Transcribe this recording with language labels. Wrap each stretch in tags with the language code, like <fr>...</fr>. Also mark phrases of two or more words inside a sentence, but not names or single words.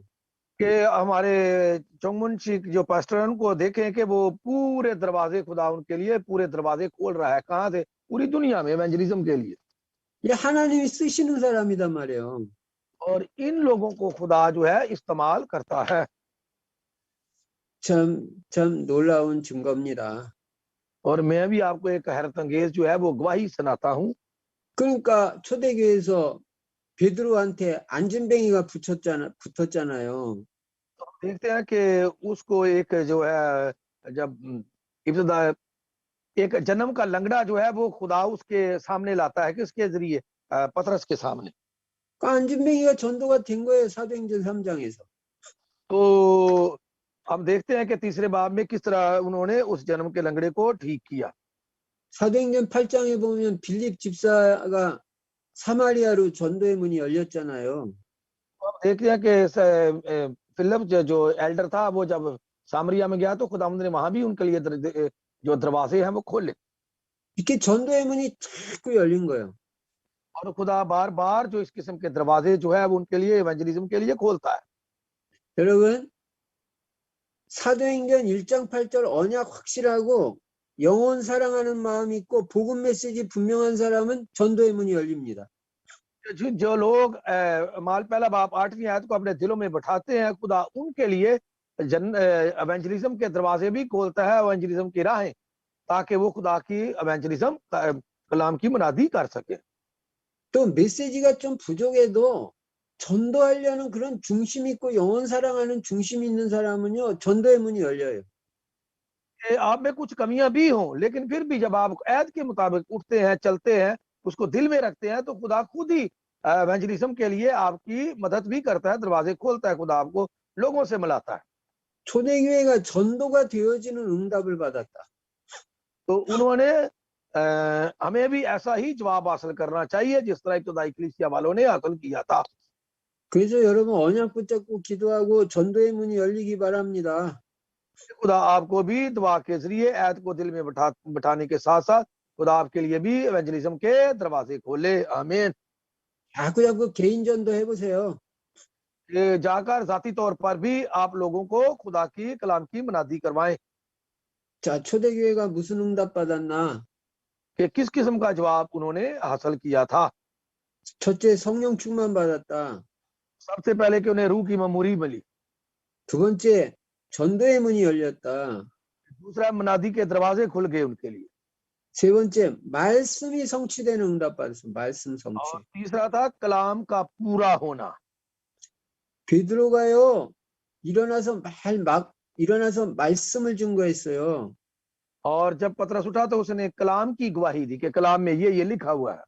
<hi>कि हमारे चौमुंशी जो पास्टर हैं उनको देखें कि वो पूरे दरवाजे खुदा उनके लिए पूरे दरवाजे खोल रहा है। कहाँ से? पूरी दुनिया में इवेंजलिज्म के लिए।</hi> <ko>이 하나님이 쓰시는 사람이단 말이에요.</ko> <hi>और इन लोगों को खुदा जो है इस्तेमाल करता है।</hi> <ko>참 놀라운 증거입니다.</ko> <hi>और मैं भी आपको एक हैरत अंगेज जो है वो गवाही सुनाता हूँ।</hi> <ko>그러니까 초대교회에서 베드로한테 안진뱅이가 붙었잖아요.</ko> <hi>तो हम देखते हैं कि उसको एक जो है जब इब्तदा एक जन्म का लंगड़ा जो है वो खुदा उसके सामने लाता है, किसके जरिए? पतरस के सामने।</hi> <ko>그 안진뱅이가 전도가 된 거예요. 사도행전 3장에서.</ko> <hi>तो हम देखते हैं कि तीसरे बाब में किस तरह उन्होंने उस जन्म के लंगड़े को ठीक किया।</hi> <ko>사도행전 8장에 보면 빌립 집사가 사마리아로 전도의 문이 열렸잖아요.</ko> <hi>तो हम देखते हैं कि फिलिप जो एल्डर था वो जब सामरिया में गया तो खुदावंद ने वहां भी उनके लिए जो दरवाजे हैं वो खोले।</hi> <ko>이렇게 전도의 문이 자꾸 열린 거예요.</ko> <hi>और खुदा बार बार जो इस किस्म के दरवाजे जो है वो उनके लिए इवेंजलिज्म के लिए खोलता है।</hi> <ko>여러분, 사도행전 1장 8절 언약 확실하고 영혼 사랑하는 마음이 있고 복음 메시지 분명한 사람은 전도의 문이 열립니다.</ko> <hi>जो लोग माल पहला बाप 8वीं आयत को अपने दिलों में बैठाते हैं, खुदा उनके लिए इवेंजलिज्म के दरवाजे भी खोलता है, इवेंजलिज्म की राहें, ताकि वो खुदा की इवेंजलिज्म कलाम की मुनादी कर सके।</hi> <ko>또 메시지가 좀 부족해도 전도하려는 그런 중심 있고 영혼 사랑하는 중심 있는 사람은요, 전도의 문이 열려요.</ko> <hi>आप में कुछ कमियां भी हों, लेकिन फिर भी जब आप ऐद के मुताबिक उठते हैं, चलते हैं, उसको दिल में रखते हैं, तो खुदा खुद ही इवेंजलिज्म के लिए आपकी मदद भी करता है, दरवाजे खोलता है, खुदा आपको लोगों से मिलाता है।</hi> <ko>초대교회가 전도가 되어지는 응답을 받았다.</ko> <hi>तो उन्होंने हमें भी ऐसा ही जवाब हासिल करना चाहिए जिस तरह इब्तदाई कलीसिया वालों ने हासिल किया था।</hi> <ko>그래서 여러분 언약 붙잡고 기도하고 전도의 문이 열리기 바랍니다.</ko> <hi>खुदा आपको भी दुआ के जरिए ऐद को दिल में बैठाने के साथ साथ खुदा आपके लिए भी इवेंजलिज्म के दरवाजे खोले। आमीन।</hi> <ko>자꾸 개인 전도 해보세요.</ko> <hi>जाकर जाती तौर पर भी आप लोगों को खुदा की कलाम की मुनादी करवाएं</hi> <ko>자, 초대교회가 무슨 응답 받았나?</ko> <hi>कि किस किस्म का जवाब उन्होंने हासिल किया था।</hi> <ko>첫째, 성령 충만 받았다.</ko> <hi>सबसे पहले कि उन्हें रूह की ममूरी मिली।</hi> <ko>두 번째, 전도의 문이 열렸다.</ko> <hi>दूसरा, मुनादी के दरवाजे खुल गए उनके लिए।</hi> <ko>세 번째, 말씀이 성취되는 응답 받았어. 말씀</ko> <hi>और</hi> <ko>성취.</ko> <hi>तीसरा था कलाम का पूरा होना।</hi> <ko>베드로가요, 일어나서 말씀을 증거했어요.</ko> <hi>और जब पतरस उठा तो उसने कलाम की गवाही दी कि कलाम में ये लिखा हुआ है।</hi>